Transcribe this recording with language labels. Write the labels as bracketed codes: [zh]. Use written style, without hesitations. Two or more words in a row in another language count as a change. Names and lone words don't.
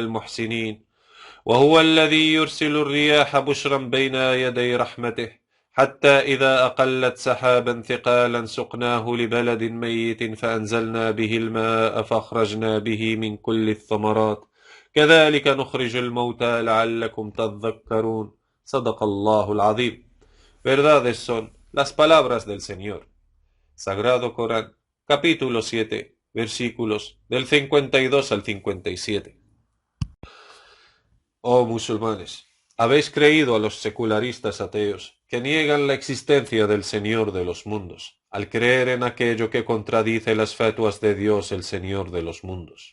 [ar] المحسنين وهو الذي يرسل الرياح بشرا بين يدي رحمته حتى إذا أقلت سحابا ثقالا سقناه لبلد ميت فأنزلنا به الماء فأخرجنا به من كل الثمرات كذلك نخرج الموتى لعلكم تذكرون. صدق الله العظيم. [es] Verdades son las palabras del Señor. Sagrado Corán, capítulo 7, versículos del 52 al 57. Oh musulmanes, habéis creído a los secularistas ateos, que niegan la existencia del Señor de los mundos, al creer en aquello que contradice las fatuas de Dios el Señor de los mundos.